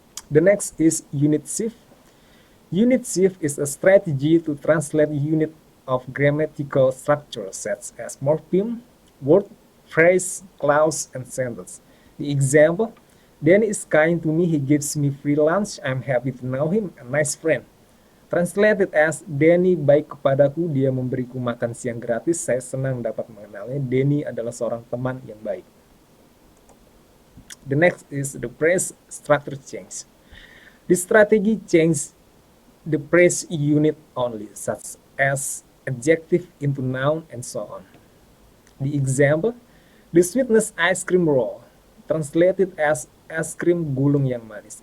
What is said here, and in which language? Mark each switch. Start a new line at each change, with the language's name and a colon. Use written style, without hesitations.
English: The next is unit shift. Unit shift is a strategy to translate unit of grammatical structure such as morpheme, word, phrase, clause, and sentence. The example, Danny is kind to me, he gives me free lunch, I'm happy to know him, a nice friend. Translated as,
Indonesian: Danny baik kepadaku, dia memberiku makan siang gratis, saya senang dapat mengenalnya, Danny adalah seorang teman yang baik.
English: The next is the phrase structure change. This strategy changes the phrase unit only, such as adjective into noun and so on. The example, the sweetness ice cream roll, translated as
Indonesian: es krim gulung yang manis.